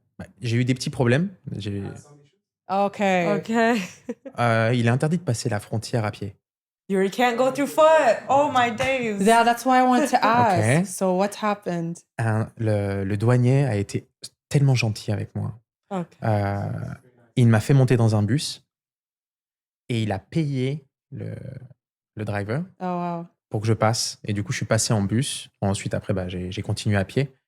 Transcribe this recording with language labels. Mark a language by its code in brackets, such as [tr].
[fr] Bah, j'ai eu des petits problèmes. [en] Okay. okay. [fr] Il est interdit de passer la frontière à pied. [en] You can't go through foot. Oh my days. Yeah, that's why I wanted to ask. Okay. So what happened? [fr] Le douanier a été tellement gentil avec moi. [en] Okay. [fr] Il m'a fait monter dans un bus et il a payé le driver [en] Oh wow. [fr] pour que je passe. Et du coup, je suis passé en bus. Ensuite, après, j'ai continué à pied.